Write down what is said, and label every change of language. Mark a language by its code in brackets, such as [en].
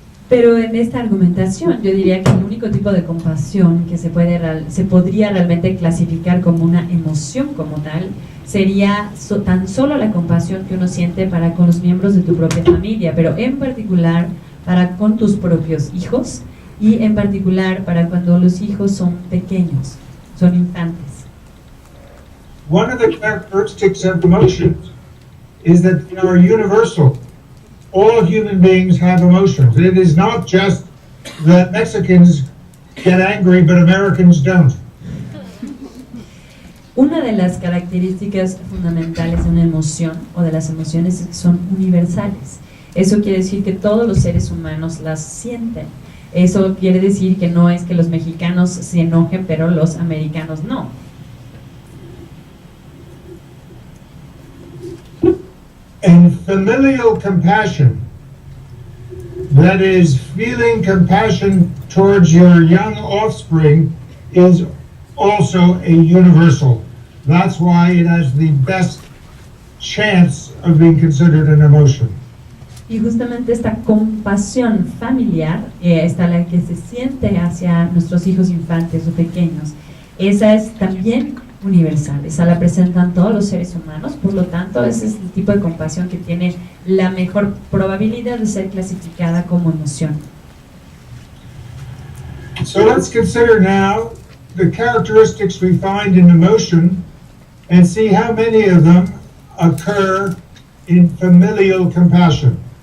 [es] pero en esta argumentación yo diría que el único tipo de compasión que se podría realmente clasificar como una emoción como tal sería tan solo la compasión que uno siente para con los miembros de tu propia familia, pero en particular para con tus propios hijos y en particular para cuando los hijos son pequeños, son infantes. [en] One of the characteristics of emotions is that they are universal. All human beings have emotions. It is not just that Mexicans get angry, but Americans don't. [es] Una de las características fundamentales de una emoción o de las emociones es que son universales. Eso quiere decir que todos los seres humanos las sienten. Eso quiere decir que no es que los mexicanos se enojen, pero los americanos no. [en] familial compassion, that is, feeling compassion towards your young offspring, is also a universal. That's why it has the best chance of being considered an emotion. [es] Y justamente esta compasión familiar, esta la que se siente hacia nuestros hijos infantes o pequeños, esa es también universal, esa la presentan todos los seres humanos, por lo tanto ese es el tipo de compasión que tiene la mejor probabilidad de ser clasificada como emoción. [en] So let's consider now the characteristics we find in emotion and see how many of them occur in familial compassion.